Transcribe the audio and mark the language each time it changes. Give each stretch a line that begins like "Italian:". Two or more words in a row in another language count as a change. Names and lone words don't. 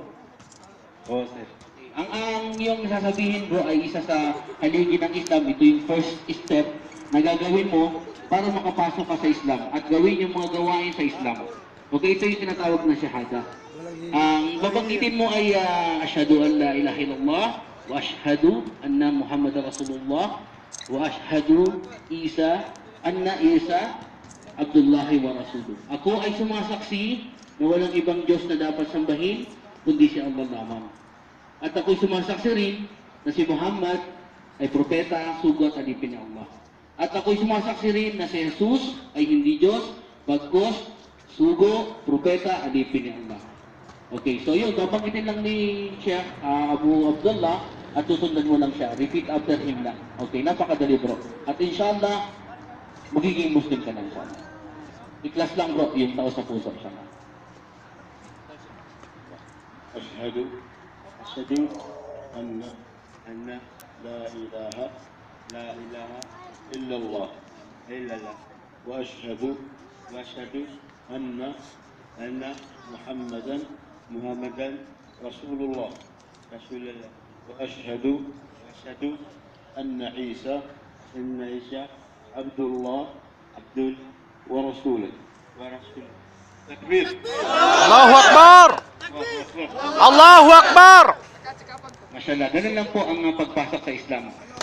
Filipino: Oo, sir. Ang yung sasabihin, bro, ay isa sa haligi ng Islam. Ito yung first step na gagawin mo para makapasok ka sa Islam at gawin yung mga gawain sa Islam. Okay, ito yung tinatawag na shahada. Ang babanggitin mo ay
Arabic: أشهد أن لا إله إلا الله وأشهد أن محمد رسول الله وأشهد أن عيسى عبد الله ورسوله.
Filipino: Ako ay sumasaksi na walang ibang Diyos na dapat sambahin kundi si Allah lamang. At ako'y sumasaksi rin na si Muhammad ay propeta, sugo at alipin ni Allah. At ako'y sumasaksi rin na si Jesus ay hindi Diyos, bagkus, sugo, propeta, alipin ni Allah. Okay, so yun, babanggitin lang ni Sheikh Abu Abdullah at tusundan mo lang siya.
English: Repeat after him
Filipino: lang. Okay, napakadali bro. At inshallah, magiging Muslim ka na inshallah. I-class lang bro, yung tao sa puso inshallah.
Arabic: أشهد أن لا إله إلا الله وأشهد أن محمدا رسول الله وأشهد أن عيسى عبد الله ورسوله. تكبير. الله أكبر! الله أكبر!
Filipino: Mashallah, ganun lang po ang pagpasok sa Islam.